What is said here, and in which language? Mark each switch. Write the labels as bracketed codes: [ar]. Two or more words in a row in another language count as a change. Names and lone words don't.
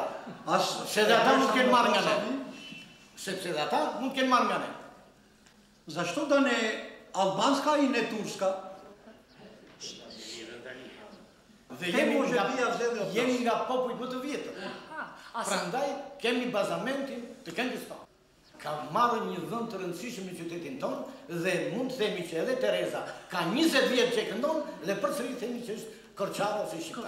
[sq] Se dhe ata mund të kenë marrë nga ne. Sepse dhe ata mund të kenë marrë nga ne. [sr] Zašto da ne albanska i ne turska? [sq] Dhe jemi nga popujt më të vjetër. Prandaj kemi bazamentin të këngës tonë. Ka marrë një vend të rëndësishëm në qytetin tonë dhe mund të themi që edhe Tereza ka 20 vjet që këndon dhe përsëri themi që është korçare ose shqiptare.